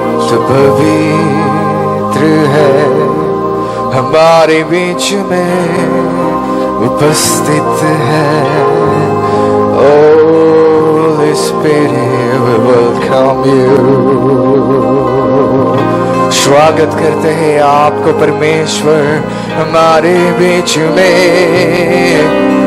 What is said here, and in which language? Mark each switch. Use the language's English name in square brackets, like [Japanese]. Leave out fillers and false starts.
[Hindi] तो पवित्र है हमारे बीच में उपस्थित है। [English] Holy Spirit, we welcome you. [Hindi] स्वागत करते हैं आपको परमेश्वर हमारे बीच में।